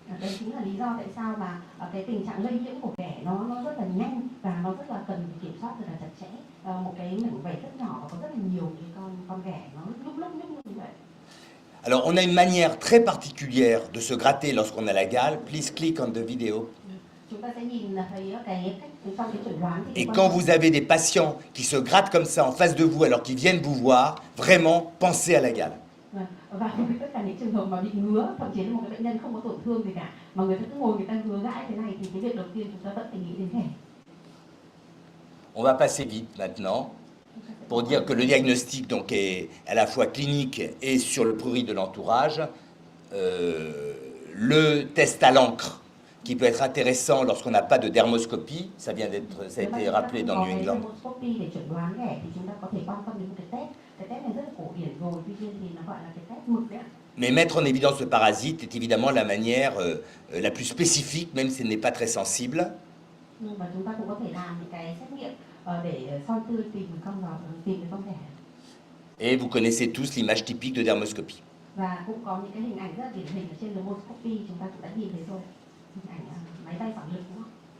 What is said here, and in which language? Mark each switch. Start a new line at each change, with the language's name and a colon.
Vietnamese: Đấy chính là lý do tại sao mà cái tình trạng lây nhiễm của ghẻ nó rất là nhanh và nó rất là cần kiểm soát rất là chặt chẽ. Một cái mảnh vảy rất nhỏ và có rất là nhiều cái con ghẻ nó lúc như vậy.
French: Alors on a une manière très particulière de se gratter lorsqu'on a la gale.
English: Please click on the video.
Vietnamese: Chúng ta sẽ nhìn thấy cái cách trong cái chẩn đoán.
French: Et quand vous avez des patients qui se grattent comme ça en face de vous alors qu'ils viennent vous voir, vraiment pensez à la gale.
Vietnamese: Và với tất cả những trường hợp mà bị ngứa, thậm chí là một cái bệnh nhân không có tổn thương gì cả, mà người ta cứ ngồi người ta ngứa gãi thế này thì cái việc đầu tiên chúng ta vẫn phải nghĩ đến ghẻ.
French: On va passer vite maintenant. pour dire que le diagnostic donc, est à la fois clinique et sur le prurit de l'entourage. Le test à l'encre, qui peut être intéressant lorsqu'on n'a pas de dermoscopie, ça a été rappelé dans New England.
Vietnamese: dermoscopy để chẩn đoán ghẻ thì chúng ta có thể quan tâm đến một cái test này rất là cổ điển rồi, tuy nhiên thì nó gọi là cái test mực đấy ạ.
French: Mais mettre en évidence le parasite est évidemment la manière la plus spécifique, même si elle n'est pas très sensible.
Vietnamese: Nhưng mà chúng ta cũng có thể làm những cái xét nghiệm để soi tươi tìm cái con ghẻ.
French: Et vous connaissez tous l'image typique de dermoscopie.
Vietnamese: Và cũng có những cái hình ảnh rất là điển hình ở trên dermoscopy, chúng ta cũng đã nhìn thấy rồi. Hình ảnh máy bay phản lực đúng không?